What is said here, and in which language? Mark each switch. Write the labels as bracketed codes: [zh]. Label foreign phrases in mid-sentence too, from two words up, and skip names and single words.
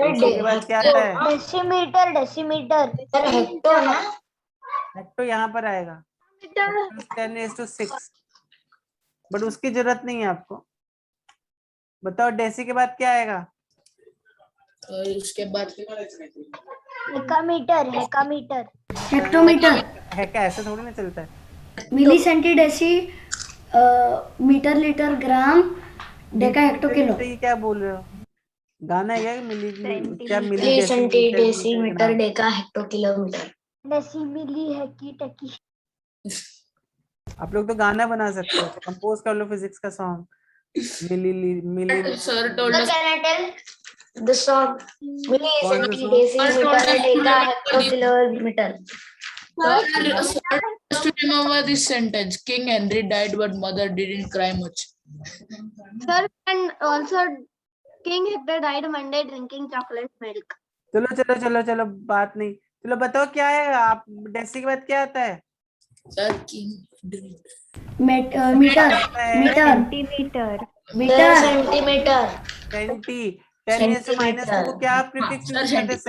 [hi] हेक्टो के बाद क्या आता है? [en] Decimeter. Decimeter. Sir, hecto ना? [hi] हेक्टो यहाँ पर आएगा, 10⁻6, बट उसकी जरूरत नहीं है आपको। बताओ डेसी के बाद क्या आएगा? और उसके बाद [en] Hecameter. Hecameter. Hectometer. [hi] है क्या? ऐसे थोड़ी ना चलता है। [en] Milli, centi, meter, liter, gram, deca, hecto, kilo. [hi] ये क्या बोल रहे हो? गाना है क्या? मिली, क्या मिली, [en] Milli, centi, डेसीमीटर, decimeter, deca, hecto, kilometer. Decimilli. Heki. Teki. [hi] आप लोग तो गाना बना सकते हो, कंपोज कर लो फिजिक्स का सॉन्ग। [en] milli milli sir told Sir, us. can I tell the song? Milli, [hi] कौन सा [en] centi, song? decimeter, deca, hecto, kilometer. Sir, just to remember this sentence. King Henry died, but mother didn't cry much. Sir, and also King Hector died Monday drinking chocolate milk. [hi] चलो चलो चलो चलो, बात नहीं। चलो बताओ क्या है आप, डेसी के बाद क्या आता है? [en] Sir, king. मीटर मीटर सेंटीमीटर मीटर सेंटीमीटर [hi] सेंटी 10⁻⁻2 को क्या प्रीफिक्स यूज करते हैं?